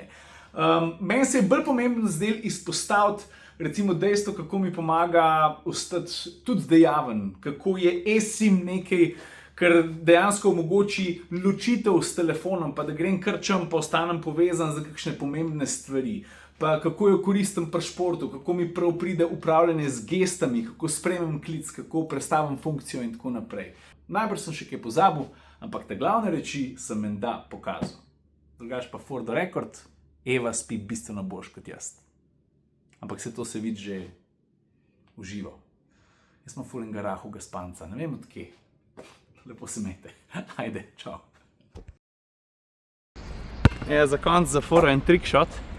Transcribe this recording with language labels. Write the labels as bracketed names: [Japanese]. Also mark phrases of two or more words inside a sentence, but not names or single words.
[Slovenian] Meni se je bolj pomembno zdel izpostaviti recimo dejstvo, kako mi pomaga ostati tudi dejaven, kako je eSIM nekaj, kar dejansko omogoči ločitev s telefonom, pa da grem kar čem, pa ostanem povezan za kakšne pomembne stvari. Pa kako jo koristim pri športu, kako mi prav pride upravljanje z gestami, kako spremem klic, kako prestavim funkcijo in tako naprej. Najbrž sem še kaj pozabil, ampak te glavne reči sem menda pokazal. Drugač pa [English] for the record, [Slovenian] Eva spi bistveno boljš kot jaz. Ampak se to se vidi že v živo. Jaz sem ful enega rahuga spanca, ne vem odkje. Lepo se imejte. Ajde, čau. Za konc za fora en trickshot.